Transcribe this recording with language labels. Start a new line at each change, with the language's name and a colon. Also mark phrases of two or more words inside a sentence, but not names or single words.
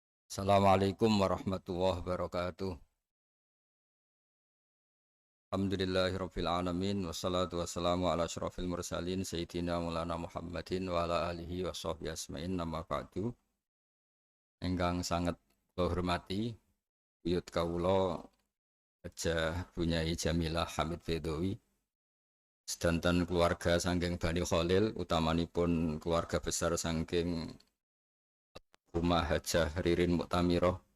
Arabic: السلام عليكم ورحمة الله وبركاته الحمد لله رب العالمين والصلاة والسلام على أشرف المرسلين سيدنا مولانا محمد وعلى آله وصحبه أجمعين أما بعد.
Javanese: Ingkang sangat kula hormati buyut kawula Hajah Bunyai Jamilah Hamid Bedowi sedanten keluarga saking Bani Khalil utamanipun
Indonesian: keluarga besar
Javanese: saking rumah Hajah Ririn Muktamirah.